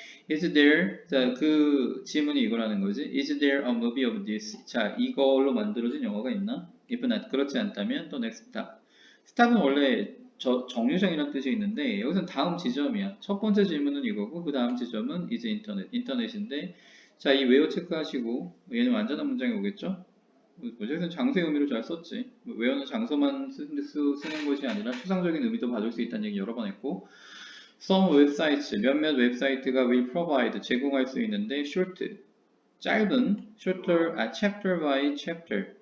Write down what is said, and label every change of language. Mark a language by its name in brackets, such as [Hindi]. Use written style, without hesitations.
[English] Is there, [Korean] 자, 그 질문이 이거라는 거지. [English] Is there a movie of this? [Korean] 자, 이걸로 만들어진 영화가 있나? [English] If not, [Korean] 그렇지 않다면 또 [English] next stop. [Korean] stop은 원래 정류장이라는 뜻이 있는데 여기서는 다음 지점이야. 첫 번째 질문은 이거고 그 다음 지점은 is 인터넷인데 자, 이 웨어 체크하시고 얘는 완전한 문장이 오겠죠? 뭐지? 장소의 의미로 잘 썼지. 뭐 외우는 장소만 쓰는 것이 아니라 추상적인 의미도 받을 수 있다는 얘기 여러 번 했고, [English] some websites [Korean] 몇몇 웹사이트가 [English] will provide [Korean] 제공할 수 있는데 short 짧은 [English] shorter chapter by chapter